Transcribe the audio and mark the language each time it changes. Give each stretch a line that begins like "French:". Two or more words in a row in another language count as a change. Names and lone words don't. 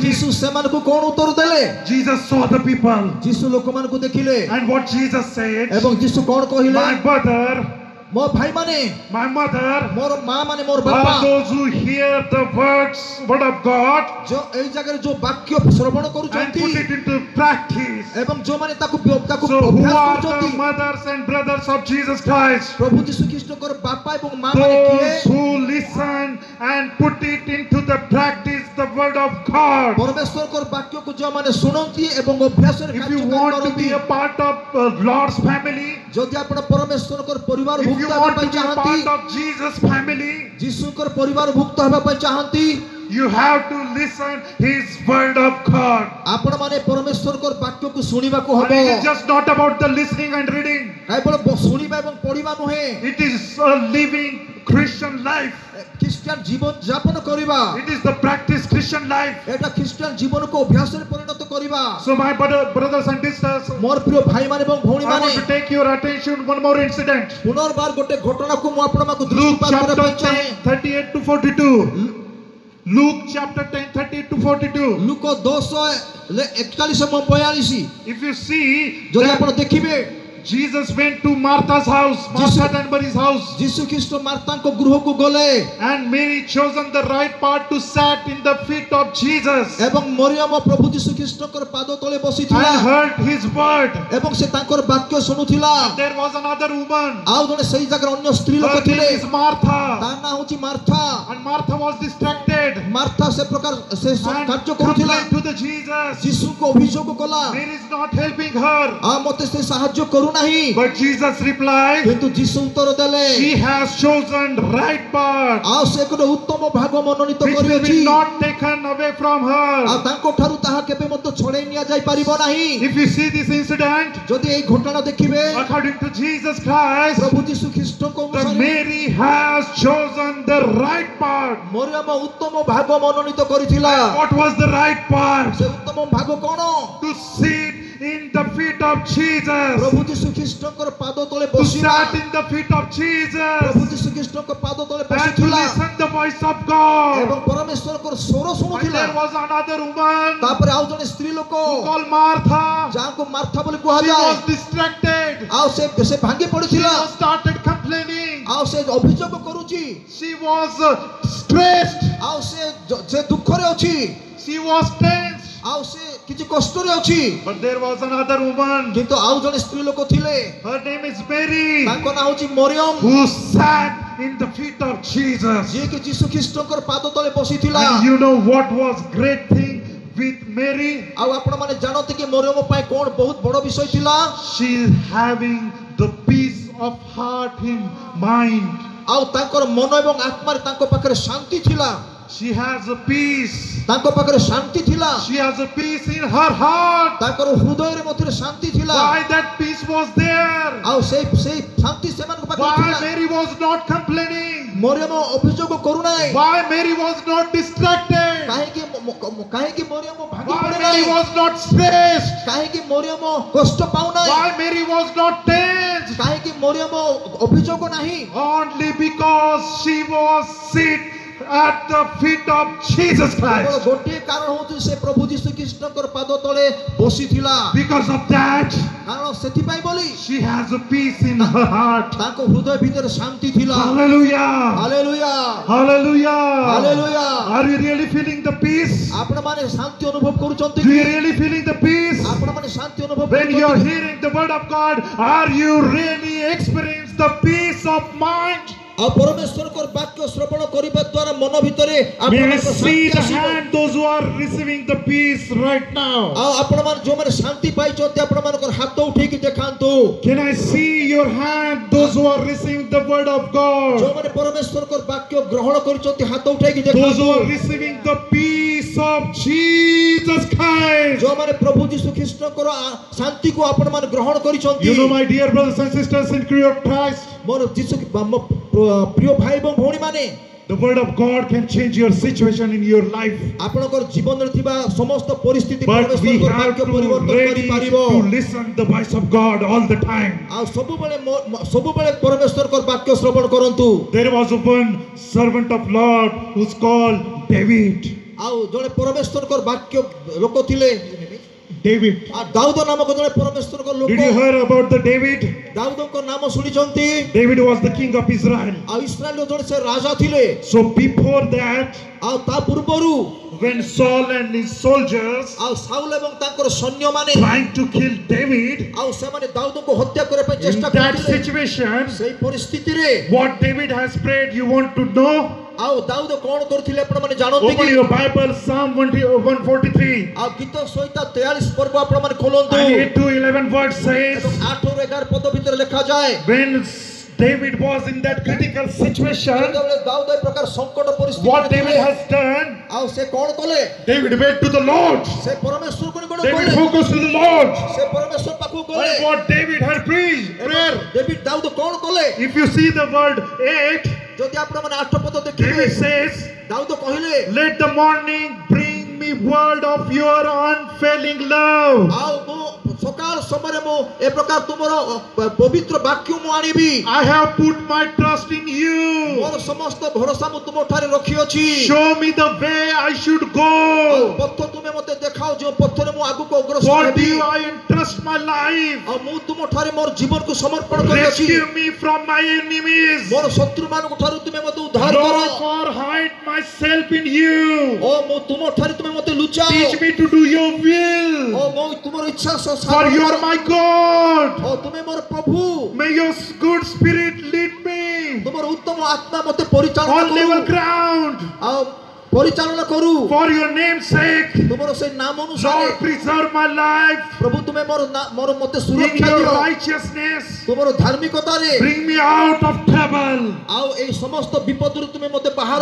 Odia: ଯୀଶୁ ସେମାନଙ୍କୁ କଣ ଉତ୍ତର ଦେଲେ
English: Jesus saw the people.
Odia: ଯୀଶୁ ଲୋକମାନଙ୍କୁ ଦେଖିଲେ
English: And what Jesus said?
Odia: ଏବଂ ଯୀଶୁ କଣ କହିଲେ
English: My brother,
Odia: ମୋ ଭାଇମାନେ
English: my mother
Odia: ମୋର ମା ମାନେ ମୋର ବାପା
English: are those who hear the word of God
Odia: जो ଏଇ ଜାଗାରେ ଯୋ ବାକ୍ୟ ଶ୍ରବଣ
English: and
Odia: କରୁଛନ୍ତି
English: put it into practice.
Odia: ଏବଂ ଯୋମାନେ ତାକୁ ତାକୁ
English: So who
Odia: ଅଭ୍ୟାସ
English: are the
Odia: କରୁଛନ୍ତି
English: mothers and brothers of Jesus Christ?
Odia: ପ୍ରଭୁ ଯୀଶୁ ଖ୍ରୀଷ୍ଟଙ୍କର ବାପା ଏବଂ ମା ମାନେ କିଏ
English: Those who listen and put it into the practice, the word of God.
Odia: ପରମେଶ୍ୱରଙ୍କର ବାକ୍ୟକୁ ଯୋମାନେ ଶୁଣନ୍ତି ଏବଂ ଅଭ୍ୟାସରେ
English: If you
Odia: କାର୍ଯ୍ୟକାରୀ
English: want to
Odia: କରନ୍ତି
English: be a part of Lord's family,
Odia: ଯଦି ଆପଣ ପରମେଶ୍ୱରଙ୍କର ପରିବାର
English: if you
Odia: ଭୁକ୍ତ ହେବା
English: want to
Odia: ପାଇଁ
English: be a
Odia: ଚାହାନ୍ତି
English: part of Jesus' family,
Odia: ଯୀଶୁଙ୍କର ପରିବାର ଭୁକ୍ତ ହେବା ପାଇଁ ଚାହାନ୍ତି
English: you have to listen His word of God.
Odia: ଆପଣ ମାନେ ପରମେଶ୍ୱରଙ୍କର ବାକ୍ୟକୁ ଶୁଣିବାକୁ
English: And
Odia: ହବ
English: it is just not about the listening and reading.
Odia: କେବଳ ଶୁଣିବା ଏବଂ ପଢିବା ନୁହେଁ
English: It is a living Christian life.
Odia: ଖ୍ରୀଷ୍ଟିଆନ ଜୀବନ ଯାପନ କରିବା
English: It is the practice Christian life.
Odia: এটা ଖ୍ରୀଷ୍ଟିଆନ ଜୀବନକୁ ଅଭ୍ୟାସରେ ପରିଣତ କରିବା
English: So my brothers and sisters,
Odia: ମୋର ପ୍ରିୟ ଭାଇମାନେ ଏବଂ
English: I want
Odia: ଭଉଣୀମାନେ
English: to take your attention one more incident.
Odia: ପୁନର୍ବାର ଗୋଟେ ଘଟଣାକୁ ମୁଁ ଆପଣଙ୍କୁ
English: Luke
Odia: ଦୃଷ୍ଟିପାତ କରିବା
English: chapter
Odia: ପାଇଁ ଚାହେଁ
English: 10, 38 to 42. Luke chapter 10, 38 to 42.
Odia: ଲୁକ 10:41-42
English: If you see,
Odia: ଯଦି ଆପଣ ଦେଖିବେ
English: Jesus went to Martha's house, Martha and Mary's house,
Odia: ଯୀଶୁ ଖ୍ରୀଷ୍ଟ ମାର୍ଥାଙ୍କ ଗୃହକୁ ଗଲେ
English: and Mary chosen the right part to sat in the feet of Jesus
Odia: ଏବଂ ମରିୟମ ପ୍ରଭୁ ଯୀଶୁ ଖ୍ରୀଷ୍ଟଙ୍କର ପାଦ ତଳେ ବସିଥିଲା
English: and heard his word.
Odia: ଏବଂ ସେ ତାଙ୍କର ବାକ୍ୟ ଶୁଣୁଥିଲା
English: There was another woman.
Odia: ଆଉ ଜଣେ ସେଇ ଜାଗାରେ ଅନ୍ୟ ସ୍ତ୍ରୀ ଲୋକ
English: Her
Odia: ଥିଲେ
English: name is Martha,
Odia: ତା ନାଁ ହେଉଛି ମାର୍ଥା
English: and Martha was distracted
Odia: ମାର୍ଥା ସେ ପ୍ରକାର ସେ
English: and
Odia: କାର୍ଯ୍ୟ କରୁଥିଲା
English: complained to the Jesus.
Odia: ଯୀଶୁଙ୍କୁ ଅଭିଯୋଗ କଲା
English: Mary is not helping her,
Odia: ଆଉ ମତେ ସେ ସାହାଯ୍ୟ କରୁନାହିଁ
English: but Jesus replied,
Odia: କିନ୍ତୁ ଯୀଶୁ ଉତ୍ତର ଦେଲେ
English: she has chosen right part,
Odia: ଆଉ ସେ ଗୋଟେ ଉତ୍ତମ ଭାଗ ମନୋନୀତ
English: which will
Odia: କରିଅଛି
English: be not taken away from
Odia: ଆଉ
English: her.
Odia: ତାଙ୍କ ଠାରୁ ତାହା କେବେ ମଧ୍ୟ ଛଡ଼େଇ ନିଆଯାଇ ପାରିବ ନାହିଁ
English: If you see this incident,
Odia: ଯଦି ଏଇ ଘଟଣା ଦେଖିବେ
English: according to Jesus Christ,
Odia: ପ୍ରଭୁ ଯୀଶୁ ଖ୍ରୀଷ୍ଟଙ୍କ
English: the
Odia: ଅନୁସାରେ
English: Mary has chosen the right part.
Odia: ମରିୟମ ଉତ୍ତମ ଭାଗ ମନୋନୀତ କରିଥିଲା
English: What was the right part?
Odia: ସେ ଉତ୍ତମ ଭାଗ କଣ
English: To sit in the feet of Jesus,
Odia: ପ୍ରଭୁ ଯୀଶୁ ଖ୍ରୀଷ୍ଟଙ୍କର ପାଦ ତଳେ
English: to
Odia: ବସିଲା
English: sat in the feet of
Odia: ପ୍ରଭୁ
English: Jesus,
Odia: ଯୀଶୁ ଖ୍ରୀଷ୍ଟଙ୍କ ପାଦ ତଳେ
English: and to
Odia: ବସିଥିଲା
English: listen the voice of God.
Odia: ଏବଂ ପରମେଶ୍ୱରଙ୍କର ସ୍ୱର
English: And
Odia: ଶୁଣୁଥିଲା
English: there was another woman
Odia: ତାପରେ ଆଉ ଜଣେ ସ୍ତ୍ରୀ ଲୋକ
English: called Martha.
Odia: ଯାହାଙ୍କୁ ମାର୍ଥା ବୋଲି
English: She
Odia: କୁହାଯାଏ
English: was distracted.
Odia: ଆଉ ସେ ଭାଙ୍ଗି
English: She
Odia: ପଡିଥିଲା
English: was started complaining.
Odia: ଆଉ ସେ ଅଭିଯୋଗ କରୁଛି
English: She was stressed.
Odia: ଆଉ ସେ ଦୁଃଖରେ ଅଛି
English: She was tense.
Odia: ଆଉ ସେ କିଛି କଷ୍ଟରେ ଅଛି
English: But there was another woman.
Odia: କିନ୍ତୁ ଆଉ ଜଣେ ସ୍ତ୍ରୀ ଲୋକ ଥିଲେ
English: Her name is Mary,
Odia: ତାଙ୍କ ନାଁ ହେଉଛି ମରିୟମ
English: who sat in the feet of Jesus.
Odia: ଯିଏକି ଯୀଶୁ ଖ୍ରୀଷ୍ଟଙ୍କର ପାଦ ତଳେ ବସିଥିଲା
English: And you know what was great thing with Mary?
Odia: ଆଉ ଆପଣ ମାନେ ଜାଣନ୍ତି କି ମରିୟମ ପାଇଁ କଣ ବହୁତ ବଡ ବିଷୟ ଥିଲା
English: She is having the peace of heart in mind.
Odia: ଆଉ ତାଙ୍କର ମନ ଏବଂ ଆତ୍ମାରେ ତାଙ୍କ ପାଖରେ ଶାନ୍ତି ଥିଲା
English: She has a peace.
Odia: ତାଙ୍କ ପାଖରେ ଶାନ୍ତି ଥିଲା
English: She has a peace in her heart.
Odia: ତାଙ୍କର ହୃଦୟରେ ମଧ୍ୟ ଶାନ୍ତି ଥିଲା
English: Why that peace was there?
Odia: ଆଉ ସେଇ ଶାନ୍ତି ସେମାନଙ୍କ ପାଖରେ
English: Why
Odia: ଥିଲା
English: Mary was not complaining?
Odia: ମରିୟମ ଅଭିଯୋଗ କରୁନାହିଁ
English: Why Mary was not distracted?
Odia: କାହିଁକି ମରିୟମ ଭାଙ୍ଗି
English: Why
Odia: ପଡେ
English: Mary
Odia: ନାହିଁ
English: was not stressed?
Odia: କାହିଁକି ମରିୟମ କଷ୍ଟ ପାଉନାହିଁ
English: Why Mary was not tense?
Odia: କାହିଁକି ମରିୟମ ଅଭିଯୋଗ ନାହିଁ
English: Only because she was seated at the feet of Jesus
Odia: କେବଳ
English: Christ.
Odia: ଗୋଟିଏ କାରଣ ହେଉଛି ସେ ପ୍ରଭୁ ଯୀଶୁ ଖ୍ରୀଷ୍ଟଙ୍କର ପାଦ ତଳେ ବସିଥିଲା
English: Because of that,
Odia: କାରଣ ସେଥିପାଇଁ ବୋଲି
English: she has a peace in her heart.
Odia: ତାଙ୍କ ହୃଦୟ ଭିତରେ ଶାନ୍ତି ଥିଲା
English: Hallelujah.
Odia: ହାଲେଲୁୟା
English: Hallelujah.
Odia: ହାଲେଲୁୟା
English: Are you really feeling the peace?
Odia: ଆପଣମାନେ ଶାନ୍ତି ଅନୁଭବ କରୁଛନ୍ତି
English: Do
Odia: କି
English: you really feeling the peace?
Odia: ଆପଣମାନେ ଶାନ୍ତି ଅନୁଭବ
English: When you are
Odia: କରୁଛନ୍ତି
English: hearing the word of God, are you really experiencing the peace of mind?
Odia: ଆଉ ପରମେଶ୍ୱରଙ୍କର ବାକ୍ୟ ଶ୍ରବଣ କରିବା ଦ୍ୱାରା ମନ ଭିତରେ
English: May I
Odia: ଆପଣଙ୍କର
English: see
Odia: ଶାନ୍ତି
English: the
Odia: ଆସିବ।
English: hand, those who are receiving the peace right now.
Odia: ଆଉ ଆପଣମାନେ ଯୋଉମାନେ ଶାନ୍ତି ପାଇଛନ୍ତି ଆପଣମାନଙ୍କର ହାତ ଉଠେଇକି ଦେଖାନ୍ତୁ।
English: Can I see your hand, those who are receiving the word of God?
Odia: ଯୋଉମାନେ ପରମେଶ୍ୱରଙ୍କର ବାକ୍ୟ ଗ୍ରହଣ କରିଛନ୍ତି ହାତ ଉଠେଇକି
English: Those
Odia: ଦେଖାନ୍ତୁ।
English: who are receiving the peace of Jesus Christ.
Odia: ଯୋଉମାନେ ପ୍ରଭୁ ଯୀଶୁ ଖ୍ରୀଷ୍ଟଙ୍କର ଶାନ୍ତିକୁ ଆପଣମାନେ ଗ୍ରହଣ କରିଛନ୍ତି।
English: You know, my dear brothers and sisters in Christ,
Odia: ମୋର ଯୀଶୁ ପ୍ରିୟ ଭାଇ ଏବଂ ଭଉଣୀମାନେ,
English: the word of God can change your situation in your life.
Odia: ଆପଣଙ୍କର ଜୀବନରେ ଥିବା ସମସ୍ତ ପରିସ୍ଥିତି
English: But we
Odia: ପରମେଶ୍ୱରଙ୍କର
English: have
Odia: ବାକ୍ୟ
English: to
Odia: ପରିବର୍ତ୍ତନ
English: ready
Odia: କରିପାରିବ।
English: to listen the voice of God all the time.
Odia: ଆଉ ସବୁବେଳେ ପରମେଶ୍ୱରଙ୍କର ବାକ୍ୟ ଶ୍ରବଣ କରନ୍ତୁ।
English: There was one servant of Lord who's called David.
Odia: ଆଉ ଜଣେ ପରମେଶ୍ୱରଙ୍କର ବାକ୍ୟ ଲୋକ ଥିଲେ
English: David.
Odia: ଦାଉଦ ନାମକ ଜଣେ ପରମେଶ୍ୱରଙ୍କ ଲୋକ।
English: Did you hear about the David?
Odia: ଦାଉଦଙ୍କ ନାମ ଶୁଣିଛନ୍ତି?
English: David was the king of Israel.
Odia: ଆଉ ଇସ୍ରାଏଲର ଜଣେ ସେ ରାଜା ଥିଲେ।
English: So before that,
Odia: ଆଉ ତା ପୂର୍ବରୁ
English: when Saul and his soldiers
Odia: ଆଉ ସାଉଲ ଏବଂ ତାଙ୍କର ସୈନ୍ୟମାନେ
English: trying to kill David,
Odia: ଆଉ ସେମାନେ ଦାଉଦଙ୍କୁ ହତ୍ୟା କରିବା ପାଇଁ
English: in
Odia: ଚେଷ୍ଟା
English: that
Odia: କରୁଥିଲେ।
English: situation,
Odia: ସେଇ ପରିସ୍ଥିତିରେ
English: what David has prayed, you want to know?
Odia: ଆଉ ଦାଉଦ କଣ କରୁଥିଲେ ଆପଣମାନେ ଜାଣନ୍ତି
English: Open
Odia: କି?
English: your Bible, Psalm 143.
Odia: ଆଉ ଗୀତ ସଂହିତା 43 ପର୍ବ ଆପଣମାନେ ଖୋଲନ୍ତୁ।
English: And 8 to 11 verse says,
Odia: ଏବଂ 8 ରୁ 11 ପଦ ଭିତରେ ଲେଖାଯାଏ,
English: when David was in that critical situation,
Odia: ଯେତେବେଳେ ଦାଉଦ ଏ ପ୍ରକାର ସଙ୍କଟ
English: what
Odia: ପରିସ୍ଥିତିରେ
English: David
Odia: ଥିଲେ,
English: has done,
Odia: ଆଉ ସେ କଣ କଲେ?
English: David went to the Lord.
Odia: ସେ ପରମେଶ୍ୱରଙ୍କୁ ନିକଟ
English: David
Odia: ଗଲେ।
English: focused to the Lord.
Odia: ସେ ପରମେଶ୍ୱର ପାଖକୁ ଗଲେ।
English: And what David had preached, prayer.
Odia: ଡେଭିଡ ଦାଉଦ କଣ କଲେ?
English: If you see the word 8,
Odia: ଯଦି ଆପଣମାନେ 8 ପଦ ଦେଖିବେ,
English: David says,
Odia: ଦାଉଦ କହିଲେ,
English: let the morning bring me word of your unfailing love.
Odia: ଆଉ ମୁଁ ସକାଳ ସମୟରେ ମୁଁ ଏ ପ୍ରକାର ତୁମର ପବିତ୍ର ବାକ୍ୟ ମୁଁ ଆଣିବି।
English: I have put my trust in you.
Odia: ମୋର ସମସ୍ତ ଭରସା ମୁଁ ତୁମ ଠାରେ ରଖିଅଛି।
English: Show me the way I should
Odia: ଆଉ
English: go.
Odia: ପଥ ତୁମେ ମୋତେ ଦେଖାଅ ଯେଉଁ ପଥରେ ମୁଁ ଆଗକୁ ଅଗ୍ରସର
English: For
Odia: ହେବି।
English: you I entrust my life.
Odia: ଆଉ ମୁଁ ତୁମ ଠାରେ ମୋର ଜୀବନକୁ ସମର୍ପଣ କରିଅଛି।
English: Rescue me from my enemies.
Odia: ମୋର ଶତ୍ରୁମାନଙ୍କ ଠାରୁ ତୁମେ ମୋତେ ଉଦ୍ଧାର କର।
English: Lord, for hide myself in you.
Odia: ଓ ମୁଁ ତୁମ ଠାରେ ତୁମେ ମୋତେ ଲୁଚାଅ।
English: Teach me to do your will.
Odia: ଓ ମୁଁ ତୁମର ଇଚ୍ଛା
English: For you are my God.
Odia: ଓ ତୁମେ ମୋର ପ୍ରଭୁ।
English: May your good spirit lead me
Odia: ତୁମର ଉତ୍ତମ ଆତ୍ମା ମୋତେ ପରିଚାଳନା
English: on level
Odia: କରୁ।
English: ground.
Odia: ଆଉ ପରିଚାଳନା କରୁ।
English: For your name's sake,
Odia: ତୁମର ସେଇ ନାମ ଅନୁସାରେ
English: Lord, preserve my life.
Odia: ପ୍ରଭୁ ତୁମେ ମୋର ମୋତେ
English: In
Odia: ସୁରକ୍ଷା
English: your
Odia: ଦିଅ।
English: righteousness,
Odia: ତୁମର ଧାର୍ମିକତାରେ
English: bring me out of trouble.
Odia: ଆଉ ଏଇ ସମସ୍ତ ବିପଦରୁ ତୁମେ ମୋତେ ବାହାର